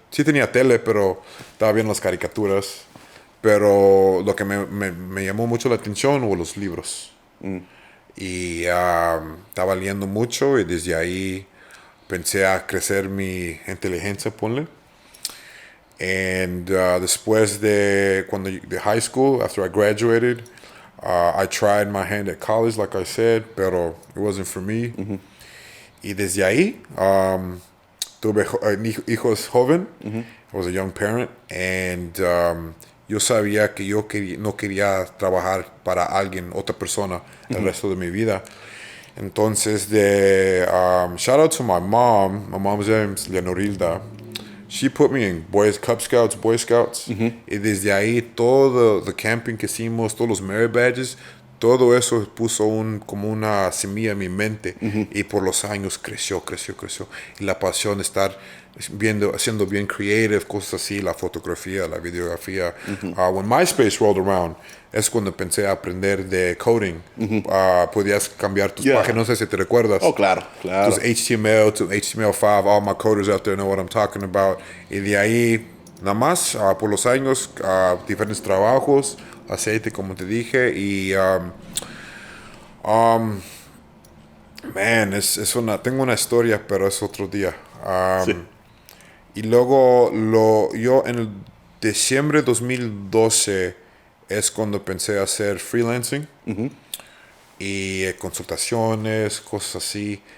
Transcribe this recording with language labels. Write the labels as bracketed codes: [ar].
[es] Sí tenía tele, pero estaba viendo las caricaturas. Pero lo que me llamó mucho la atención fueron los libros. Y estaba leyendo mucho y desde ahí pensé a crecer mi inteligencia, ponle. [en] And [es] después de [en] high school, after I graduated, I tried my hand at college, like I said, pero it wasn't for me. [es] Y desde ahí tuve hijos joven. [en] I was a young parent, and [es] yo sabía que no quería trabajar para otra persona, el resto de mi vida. [en] Entonces, shout out to my mom. My mom's name is Leonorilda. She put me in Cub Scouts, Boy Scouts. [es] Y desde ahí, todo el camping que hicimos, todos los merit badges, todo eso puso como una semilla en mi mente y por los años creció. Y la pasión de estar haciendo bien creative, cosas así, la fotografía, la videografía. [en] When MySpace rolled around, [es] es cuando pensé a aprender de coding. Podías cambiar tus páginas, no sé si te recuerdas. Oh, claro. [en] Tus HTML to HTML5, all my coders out there know what I'm talking about. [es] Y de ahí, nada más, por los años, diferentes trabajos, aceite, como te dije, y tengo una historia, pero es otro día. Sí. Y luego, yo en el diciembre de 2012 es cuando pensé a hacer freelancing y consultaciones, cosas así.